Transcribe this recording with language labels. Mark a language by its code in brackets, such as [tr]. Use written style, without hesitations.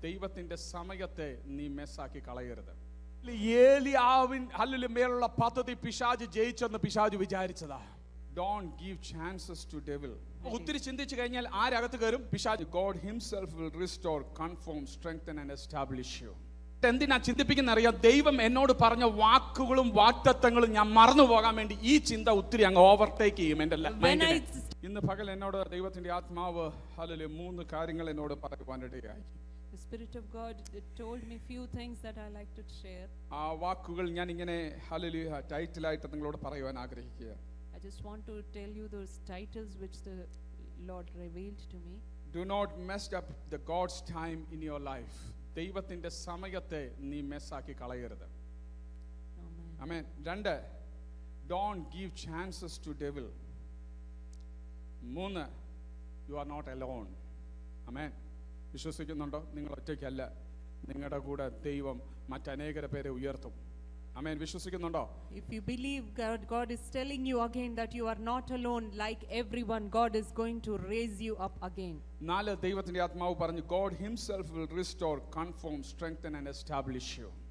[ml] ദൈവത്തിന്റെ സമയത്തെ നീ മെസ്സാക്കി കളയരുത്. ഏലിയാവിൻ മേലുള്ള പദ്ധതി പിശാച് ജയിച്ചെന്ന് പിശാച് വിചാരിച്ചതാ. [en] Don't give chances to devil. [ml] ഒത്തിരി ചിന്തിച്ചു കഴിഞ്ഞാൽ ആരകത്ത് കയറും? പിശാച്. [en] God himself will restore, confirm, strengthen and establish you. [ml] എന്തിനാ ചിന്തിപ്പിക്കുന്ന അറിയാം? ദൈവം എന്നോട് പറഞ്ഞ വാക്കുകളും വാഗ്ദത്തങ്ങളും ഞാൻ മറന്നു പോകാൻ വേണ്ടി ഈ ചിന്ത ഒത്തിരി അങ്ങ് ഓവർടേക്ക് ചെയ്യും എന്റെ മൈൻഡിനെ. ഇന്ന് പകൽ എന്നോട് ദൈവത്തിന്റെ ആത്മാവ് മൂന്ന് കാര്യങ്ങൾ എന്നോട് പറയുവാനിടയായി. [en] The Spirit of God told me few things that I like to share. [ml] ആ വാക്കുകൾ ഞാൻ ഇങ്ങനെ ടൈറ്റിലായിട്ട് നിങ്ങളോട് പറയുവാൻ ആഗ്രഹിക്കുക. [en] I just want to tell you those titles which the Lord revealed to me. Do not mess up the God's time in your life. [ml] ദൈവത്തിന്റെ സമയത്തെ നീ മെസ്സാക്കി കളയരുത്. ആമേൻ. [en] രണ്ട്, don't give chances to devil. മൂന്ന്, you are not alone. [ml] ആമേൻ. വിശ്വസിക്കുന്നുണ്ടോ? നിങ്ങൾ ഒറ്റയ്ക്കല്ല, നിങ്ങളുടെ കൂടെ ദൈവം മറ്റനേകരെ പേരെ ഉയർത്തും. ആമേൻ. വിശ്വസിക്കുന്നുണ്ടോ? [en] If you believe God is telling you again that you are not alone like everyone, God is going to raise you up again. [ml] നാല്, ദൈവത്തിന്റെ ആത്മാവ് പറഞ്ഞു, [en] God himself will restore, confirm, strengthen and establish you.